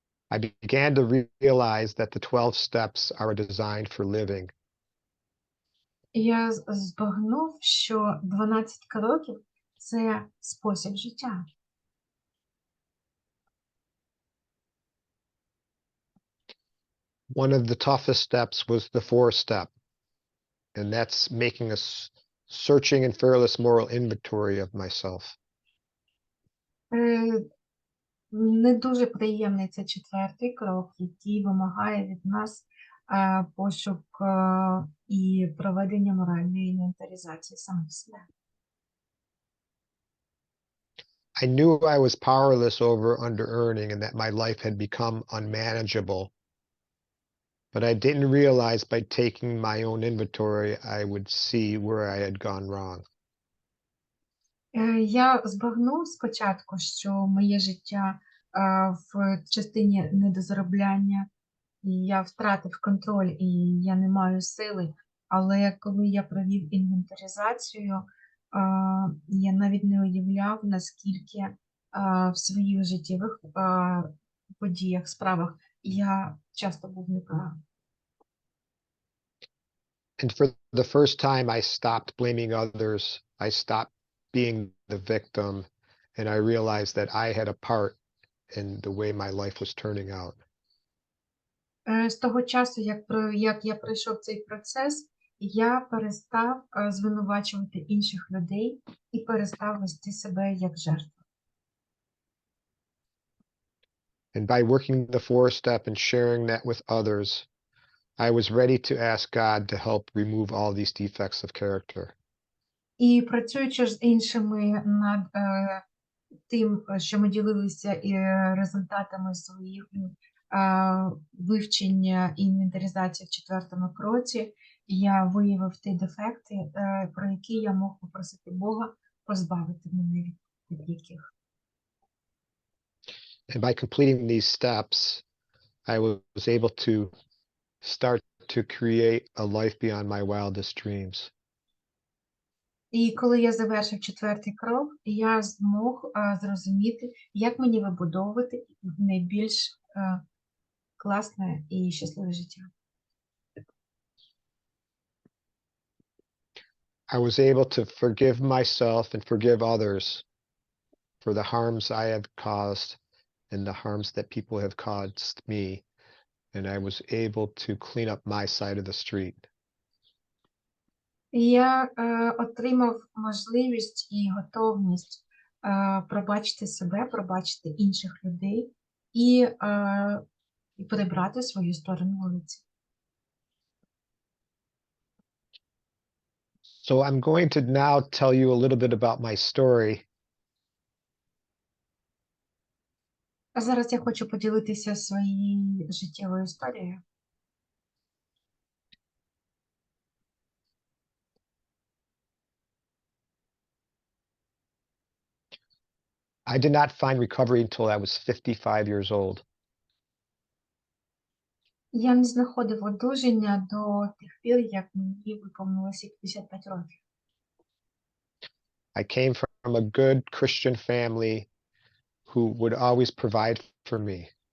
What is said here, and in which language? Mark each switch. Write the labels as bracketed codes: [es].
[en] I began to realize that the 12 steps are designed for living. [uk] І я збагнув, що 12 кроків – це спосіб життя. [en] One of the toughest steps was the 4th step, and that's making a searching and fearless moral inventory of myself. [uk] Не дуже приємний це 4-й крок, який вимагає від нас пошук і проведення моральної інвентаризації самих себе. [en] I knew I was powerless over under-earning and that my life had become unmanageable. But I didn't realize by taking my own inventory, I would see where I had gone wrong. [uk] Я збагнув спочатку, що моє життя в частині недозаробляння, і я втратив контроль, і я не маю сили. Але коли я провів інвентаризацію, я навіть не уявляв, наскільки в своїх життєвих подіях, справах я часто був неправий. [en] And for the first time, I stopped blaming others. I stopped being the victim, and I realized that I had a part in the way my life was turning out. [uk] З того часу, як я пройшов цей процес, я перестав звинувачувати інших людей і перестав вести себе як жертву. [en] And by working the 4th step and sharing that with others, I was ready to ask God to help remove all these defects of character. [uk] І працюючи з іншими над тим, що ми ділилися і результатами своїх вивчення і інвентаризації в 4-му кроці, я виявив ті дефекти, про які я мог попросити Бога позбавити мене від яких. [en] And by completing these steps, I was able to start to create a life beyond my wildest dreams. [uk] І коли я завершив 4-й крок, я змог зрозуміти, як мені вибудовувати найбільш класне і щасливе життя. [en] I was able to forgive myself and forgive others for the harms I have caused and the harms that people have caused me. And I was able to clean up my side of the street. [uk] Я отримав можливість і готовність пробачити себе, пробачити інших людей і прибрати свою сторону вулиці. [en] So I'm going to now tell you a little bit about my story. [uk] А зараз я хочу поділитися своєю життєвою історією. [en] I did not find recovery until I was 55 years old. [uk] Я не знаходив одужання до тих пір, як мені виповнилося 55 років. [en] I came from a good Christian family who would always provide for me.